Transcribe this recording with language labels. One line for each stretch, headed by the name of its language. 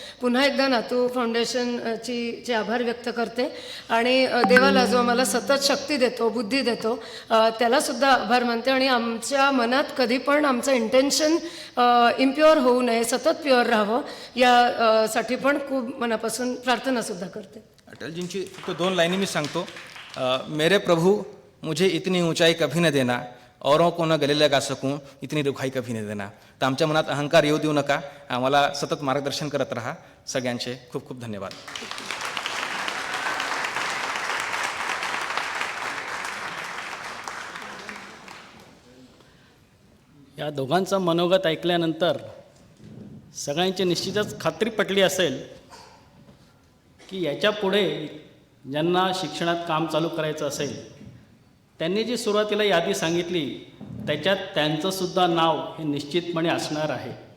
Marathi: पुन्हा एकदा नातू फाउंडेशनचे आभार व्यक्त करते आणि देवाला जो आम्हाला सतत शक्ती देतो, बुद्धी देतो, त्यालासुद्धा आभार मानते. आणि आमच्या मनात कधी पण आमचं इंटेन्शन इम्प्युअर होऊ नये, सतत प्युअर राहावं यासाठी पण खूप मनापासून प्रार्थनासुद्धा करते. अटलजींची फक्त 2 लाईनी मी सांगतो.
Hindi: मेरे प्रभु मुझे इतनी ऊंचाई कभी न देना, औरों को न गले लगा सकूं इतनी रुखाई कभी न देना.
Marathi: तर आमच्या मनात अहंकार येऊ देऊ नका. आम्हाला सतत मार्गदर्शन करत राहा. सगळ्यांचे खूप खूप धन्यवाद. या दोघांचं मनोगत ऐकल्यानंतर सगळ्यांची निश्चितच खात्री पटली असेल की याच्या पुढे ज्यांना शिक्षणात काम चालू करायचं असेल त्यांनी जी सुरुवातीला यादी सांगितली त्याच्यात त्यांचंसुद्धा नाव हे निश्चितपणे असणार आहे.